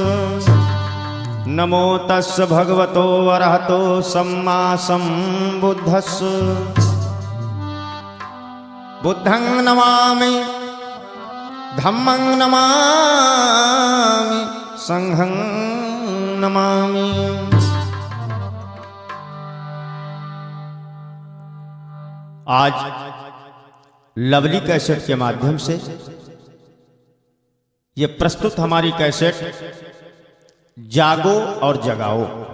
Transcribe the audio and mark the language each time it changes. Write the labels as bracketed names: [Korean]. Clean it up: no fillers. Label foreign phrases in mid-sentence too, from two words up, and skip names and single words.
[Pali] नमो तस् भगवतो अरहतो सम्मा सम्बुद्धस्स। बुद्धं नमामि, धम्मं नमामि, संघं नमामि। [Hindi] आज लवली कैसेट के माध्यम से ये प्रस्तुत हमारी कैसेट जागो और जगाओ,